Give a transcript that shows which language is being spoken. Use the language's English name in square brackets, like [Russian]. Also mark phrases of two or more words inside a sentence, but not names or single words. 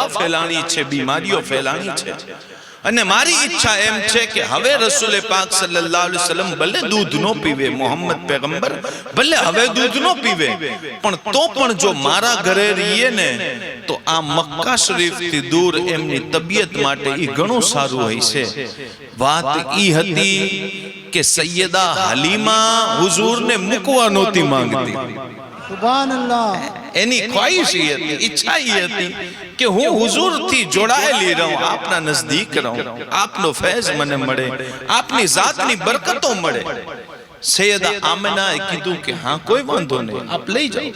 [Gujarati] ફેલાણી છે, બીમારીઓ ફેલાણી છે, અને મારી ઈચ્છા એમ છે કે હવે રસૂલ પાક સલ્લલ્લાહુ અલૈહિ વસલ્લમ ભલે દૂધ નો પીવે, મોહમ્મદ પેગંબર ભલે હવે દૂધ નો પીવે, પણ તો પણ જો મારા ઘરે રહીએ ને તો આ મક્કા શરીફ થી દૂર એમની તબિયત માટે ઈ ઘણું સારું હોય છે। વાત ઈ હતી કે કે સૈયદા હલીમા હુઝુરને મૂકવા નહોતી માંગતી. સુભાન અલ્લાહ. એની ખ્વાહિશ એ હતી, ઈચ્છા એ હતી કે હું હુઝુરથી જોડાયેલી રહું, આપના નજદીક રહું, આપનો ફૈઝ મને મળે, આપની ઝાતની બરકતો મળે. સૈયદા આમિનાએ કીધું કે હા કોઈ વાંધો નહીં, આપ લઈ જાઓ.